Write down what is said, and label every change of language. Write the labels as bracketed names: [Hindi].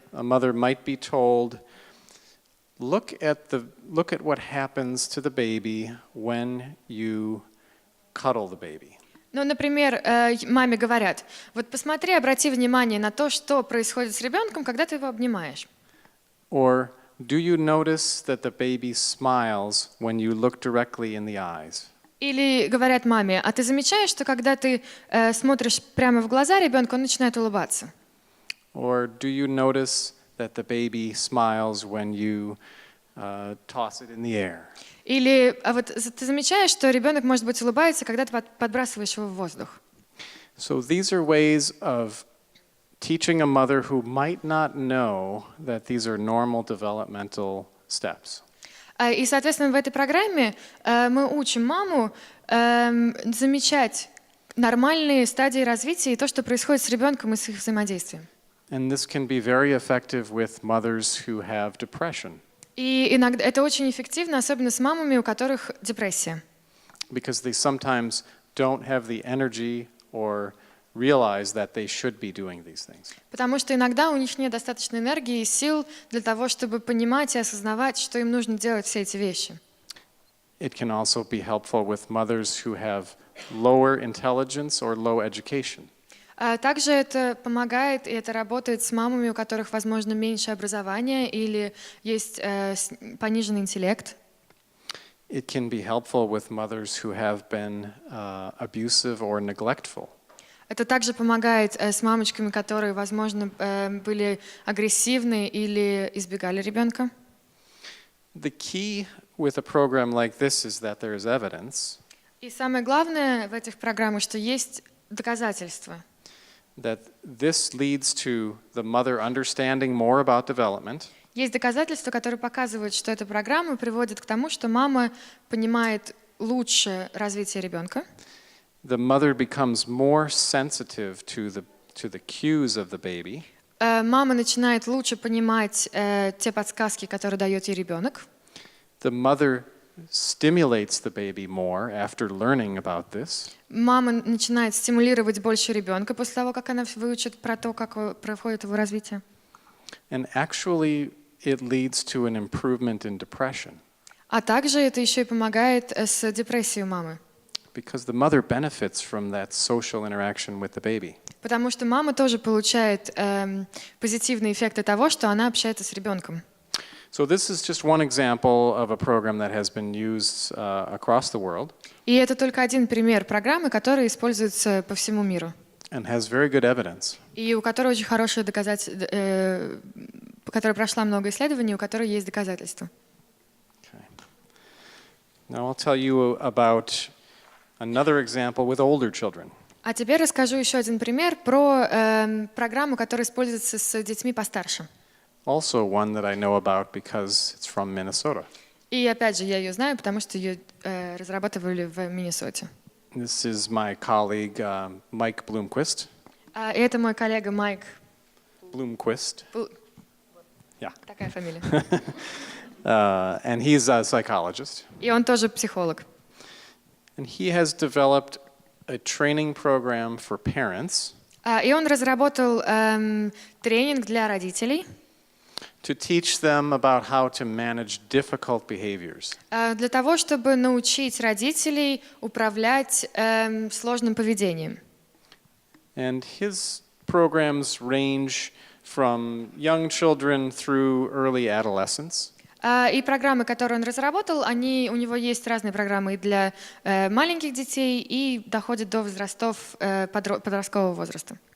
[English] mother might be told, look at what happens to the baby when you cuddle the baby. [Russian] Ну, например, маме говорят, вот посмотри, обрати внимание на то, что происходит с ребенком, когда ты его обнимаешь. [English] Or do you notice that the baby smiles when you look directly in the eyes? [Russian] Или говорят маме, а ты замечаешь, что когда ты смотришь прямо в глаза ребенка, он начинает улыбаться? [English] Or do you notice that the baby smiles when you toss it in the air? [Russian] Или вот ты замечаешь, что ребенок, может быть, улыбается, когда ты подбрасываешь его в воздух? [English] So these are ways of teaching a mother who might not know that these are normal developmental steps. [Russian] И, соответственно, в этой программе мы учим маму замечать нормальные стадии развития и то, что происходит с ребенком и с их взаимодействием. [English] And this can be very effective with mothers who have depression. [Russian] И иногда это очень эффективно, особенно с мамами, у которых депрессия. [English] Because they sometimes don't have the energy or realize that they should be doing these things. [Russian] Потому что иногда у них нет достаточно энергии и сил для того, чтобы понимать и осознавать, что им нужно делать все эти вещи. [English] It can also be helpful with mothers who have lower intelligence or low education. [Russian] Также это помогает и это работает с мамами, у которых, возможно, меньше образования или есть пониженный интеллект. [English] It can be helpful with mothers who have been abusive or neglectful. [Russian] Это также помогает с мамочками, которые, возможно, были агрессивны или избегали ребенка. [English] The key with a program like this is that there is evidence [Russian] И самое главное в этих программах, что есть доказательства. [English] that this leads to the mother understanding more about development. [Russian] Есть доказательства, которые показывают, что эта программа приводит к тому, что мама понимает лучше развитие ребенка. [English] The mother becomes more sensitive to the cues of the baby. [Russian] Мама начинает лучше понимать те подсказки, которые дает ей ребенок. [English] The mother stimulates the baby more after learning about this. [Russian] Мама начинает стимулировать больше ребенка после того, как она выучит про то, как проходит его развитие. [English] And actually, it leads to an improvement in depression. [Russian] А также это еще и помогает с депрессией у мамы. [English] Because the mother benefits from that social interaction with the baby. [Russian] Потому что мама тоже получает позитивные эффекты того, что она общается с ребенком. [English] So this is just one example of a program that has been used across the world. [Russian] И это только один пример программы, которая используется по всему миру. [English] And has very good evidence. [Russian] И у которой очень хорошее доказательство, которая прошла много исследований, у которой есть доказательства. [English] Okay. Now I'll tell you about another example with older children. [Russian] А теперь расскажу еще один пример про программу, которая используется с детьми постарше. [English] Also one that I know about because it's from Minnesota. [Russian] И опять же, я ее знаю, потому что ее разрабатывали в Миннесоте. [English] This is my colleague Mike Bloomquist. [Russian] И это мой коллега Майк. [English] Bloomquist. Yeah. [Russian] Такая фамилия. [English] And he's a psychologist. [Russian] И он тоже психолог. [English] And he has developed a training program for parents [Russian] И он разработал тренинг для родителей [English] to teach them about how to manage difficult behaviors. [Russian] для того, чтобы научить родителей управлять сложным поведением. [English] And his programs range from young children through early adolescence. [Russian] И программы, которые он разработал, у него есть разные программы и для маленьких детей, и доходят до возрастов подросткового возраста.